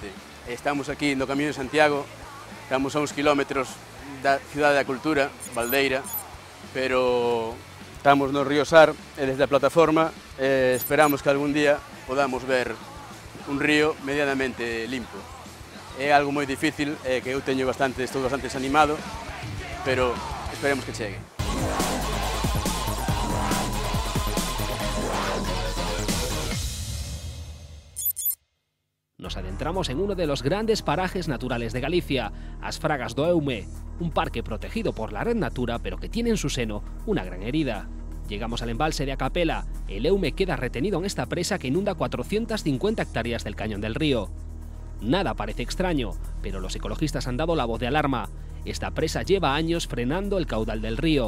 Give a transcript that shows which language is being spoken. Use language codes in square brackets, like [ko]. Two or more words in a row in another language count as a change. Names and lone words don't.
[gl] Estamos aquí no Camiño de Santiago, estamos a uns kilómetros da Cidade da Cultura, Valdeira, pero estamos no río Sar e desde a plataforma esperamos que algún día podamos ver un río medianamente limpo. É algo moi difícil, que eu estou bastante desanimado, pero esperemos que chegue. [es] Nos adentramos en uno de los grandes parajes naturales de Galicia, As Fragas do Eume, un parque protegido por la Red Natura, pero que tiene en su seno una gran herida. Llegamos al embalse de Acapela. El Eume queda retenido en esta presa que inunda 450 hectáreas del cañón del río. Nada parece extraño, pero los ecologistas han dado la voz de alarma. Esta presa lleva años frenando el caudal del río.